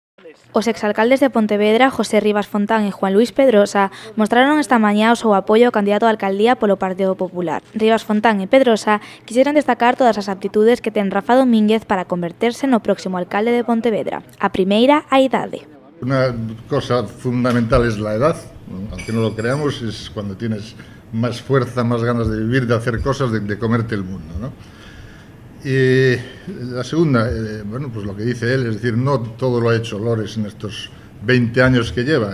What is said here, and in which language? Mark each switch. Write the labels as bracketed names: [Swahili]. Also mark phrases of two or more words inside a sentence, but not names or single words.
[Galician] Os exalcaldes de Pontevedra, José Rivas Fontán e Juan Luis Pedrosa, mostraron esta mañá o seu apoio ao candidato á alcaldía polo Partido Popular. Rivas Fontán e Pedrosa quixeran destacar todas as aptitudes que ten Rafa Domínguez para converterse no próximo alcalde de Pontevedra. A primeira, a idade. [Spanish] Una cosa fundamental es la edad, aunque no lo creamos, es cuando tienes más fuerza, más ganas de vivir, de hacer cosas, de comerte el mundo, ¿no? Y la segunda, bueno, pues lo que dice él, es decir, no todo lo ha hecho Lores en estos 20 años que lleva.